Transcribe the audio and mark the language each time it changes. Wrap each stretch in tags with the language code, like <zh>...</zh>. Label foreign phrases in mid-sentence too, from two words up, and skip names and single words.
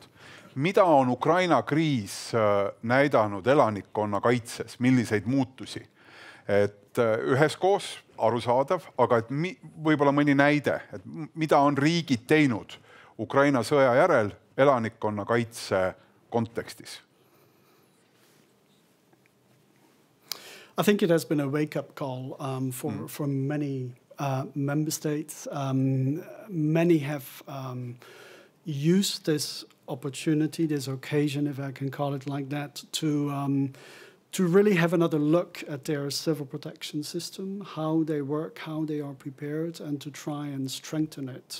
<et>Mida on Ukraina kriis näidanud elanikkonnakaitses, milliseid muutusi? Et üheskoos arusaadav, aga et võib-olla mõni näide, et mida on riigid teinud Ukraina sõja järel elanikkonnakaitse kontekstis?</et> <en>I think it has been a wake-up call for many member states. Many have used this opportunity, this occasion, if I can call it like that, to really have another look at their civil protection system, how they work, how they are prepared, and to try and strengthen it.</en>